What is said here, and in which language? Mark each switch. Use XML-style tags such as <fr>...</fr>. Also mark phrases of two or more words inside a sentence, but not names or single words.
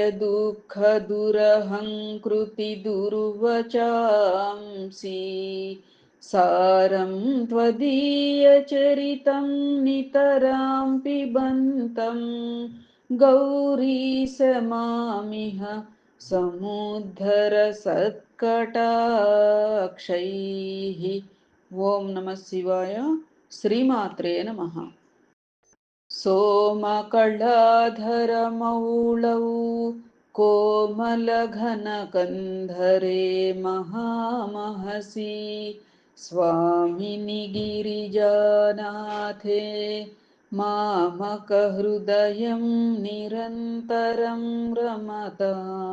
<sa>దుఃఖ దురహంకృతి దుర్వచాంసి సారం త్వదీయ చరితం నితరాం పిబంతం గౌరీశ మామిహ సముద్ధర సత్కటాక్షైః. ఓం నమ శివాయ. శ్రీమాత్రే నమః. सोमकलाधरमौळौ कोमलघनकन्धरे महामहसि स्वामिनि गिरिजानाथे मामकहृदयं निरन्तरं रमताम्.</sa>